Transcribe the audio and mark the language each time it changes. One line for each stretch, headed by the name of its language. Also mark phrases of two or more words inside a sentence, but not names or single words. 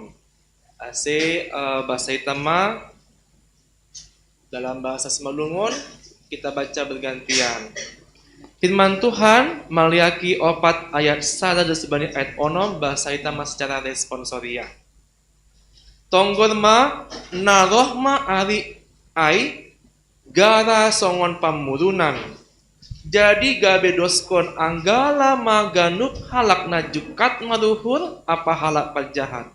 Indonesian: Bahasa Itama dalam bahasa Semalungun kita baca bergantian. Firman Tuhan Maliaki 4 ayat 1 sebani ayat 6 bahasa Itama secara responsoria.
Batak Simalungun: Tonggorma narohma ari ai gara songon pamurunan. Jadi gabe doskon anggala maganup halak najukat maruhur apa halak pajahat.